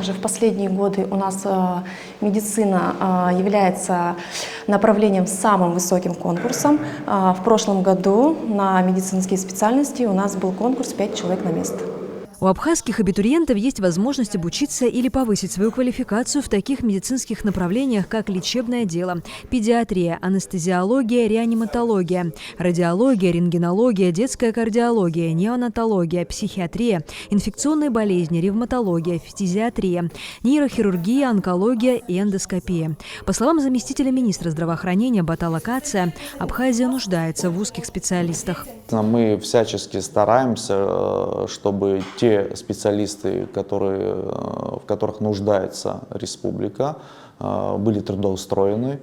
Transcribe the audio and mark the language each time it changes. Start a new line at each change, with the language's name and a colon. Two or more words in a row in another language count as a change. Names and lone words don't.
Russian: Уже в последние годы у нас медицина является направлением с самым высоким конкурсом. В прошлом году на медицинские специальности у нас был конкурс 5 человек на место. У абхазских абитуриентов есть возможность обучиться или повысить свою квалификацию в таких медицинских направлениях, как лечебное дело, педиатрия, анестезиология, реаниматология, радиология, рентгенология, детская кардиология, неонатология, психиатрия, инфекционные болезни, ревматология, фтизиатрия, нейрохирургия, онкология и эндоскопия. По словам заместителя министра здравоохранения Батала Кация, Абхазия нуждается в узких специалистах. Мы всячески стараемся, чтобы те специалисты, в которых нуждается республика, были трудоустроены.